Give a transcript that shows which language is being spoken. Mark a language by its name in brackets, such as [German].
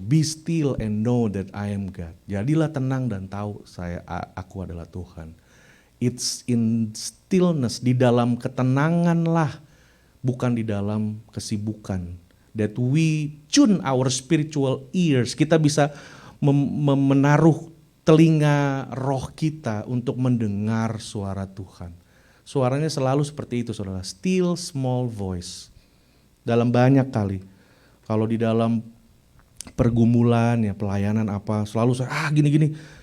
[English] Be still and know that I am God. [Indonesian] Jadilah tenang dan tahu aku adalah Tuhan. [English] It's in stillness, [Indonesian] di dalam ketenanganlah, bukan di dalam kesibukan. [English] That we tune our spiritual ears. [Indonesian] Kita bisa menaruh telinga roh kita untuk mendengar suara Tuhan. Suaranya selalu seperti itu saudara, [English] still small voice. [Indonesian] Dalam banyak kali, kalau di dalam pergumulan ya pelayanan apa, selalu saya gini-gini.